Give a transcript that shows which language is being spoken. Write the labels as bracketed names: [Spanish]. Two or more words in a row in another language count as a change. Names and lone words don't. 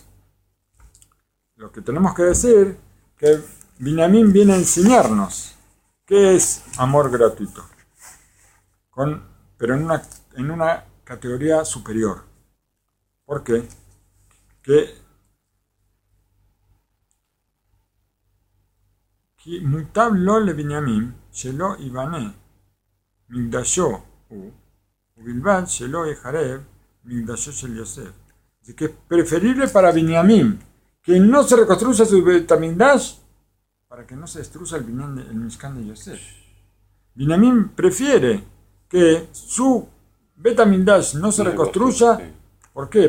[Spanish] Lo que tenemos que decir que Binyamin viene a enseñarnos qué es amor gratuito, pero en una categoría superior. ¿Por qué? Que [Hebrew] מוטב לו לבנימין שלא ייבנה מקדשו ובלבד שלא ייחרב מקדשו של יוסף. [Spanish] Así que es preferible para Binyamin que no se reconstruya su Bet HaMikdash para que no se destruya el Mishkan de Yosef. Binyamin prefiere que su Bet HaMikdash no se reconstruya. ¿Por qué?